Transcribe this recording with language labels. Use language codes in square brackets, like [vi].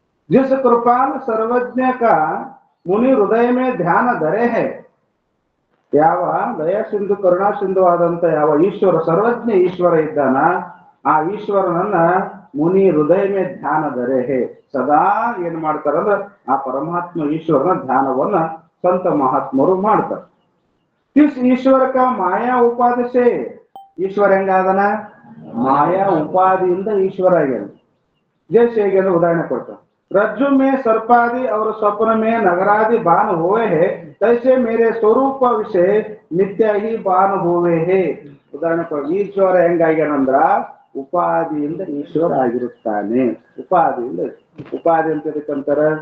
[hi] जिस कृपाल सर्वज्ञ का मुनि हृदय में ध्यान धरे है, [kn] ಯಾವ ದಯಾ ಸಿಂಧು ಕರುಣಾ ಸಿಂಧು ಆದಂತ ಯಾವ ಈಶ್ವರ, ಸರ್ವಜ್ಞ ಈಶ್ವರ ಇದ್ದಾನ, ಆ ಈಶ್ವರನನ್ನ [hi] ಮುನಿ ಹೃದಯ ಮೇ ಧ್ಯಾನ ಧರೆ ಹೇ, [kn] ಸದಾ ಏನ್ ಮಾಡ್ತಾರಂದ್ರ ಆ ಪರಮಾತ್ಮ ಈಶ್ವರನ ಧ್ಯಾನವನ್ನ ಸಂತ ಮಹಾತ್ಮರು ಮಾಡ್ತಾರೆ. [hi] ಕಿಸ್ ಈಶ್ವರ ಕ ಮಾಯಾ ಉಪಾಧಿ ಸೇ, ಈಶ್ವರ [kn] ಹೆಂಗಾದನ? ಮಾಯಾ ಉಪಾಧಿಯಿಂದ ಈಶ್ವರ ಆಗ್ಯಾನ. [hi] जैसे [kn] ಹೇಗೆ ಅಂದ್ರೆ ಉದಾಹರಣೆ ಕೊಡ್ತಾರೆ. [hi] रज्जु में सर्पादि और स्वप्न में नगरादि बाण हुए हैं, तैसे मेरे स्वरूप विषय नित्य ही बाण हुए हैं. [kn] ಉದಾಹರಣೆ ಕೊಡ್ತಾರೆ. ಈಶ್ವರ ಹೆಂಗಾಗ್ಯಾನಂದ್ರ ಉಪಾದಿಯಿಂದ ಈಶ್ವರ ಆಗಿರುತ್ತಾನೆ. ಉಪಾದಿಯಿಂದ, ಉಪಾದಿ ಅಂತ ಎದಕ್ಕಂತಾರ?